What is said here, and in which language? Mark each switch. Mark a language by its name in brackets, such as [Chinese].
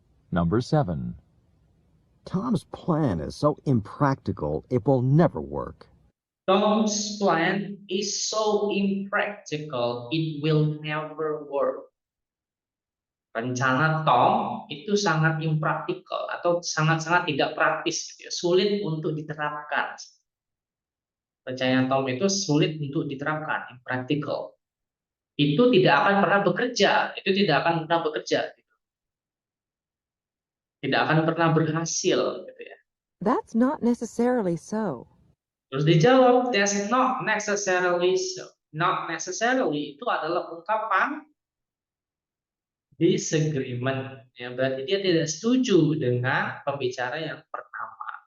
[English] Number 7. Tom's plan is so impractical, it will never work. Tom's plan is so impractical, it will never work. [Indonesian] Rencana Tom itu sangat impraktikal atau sangat-sangat tidak praktis, gitu ya. Sulit untuk diterapkan. Rencana Tom itu sulit untuk diterapkan, impractical. Itu tidak akan pernah bekerja, itu tidak akan pernah bekerja, gitu. Tidak akan pernah berhasil, gitu ya. [English] That's not necessarily so. [Indonesian] Terus dijawab, [English] that's not necessarily so. Not necessarily [Indonesian] itu adalah ungkapan disagreement. Ya, berarti dia tidak setuju dengan pembicara yang pertama.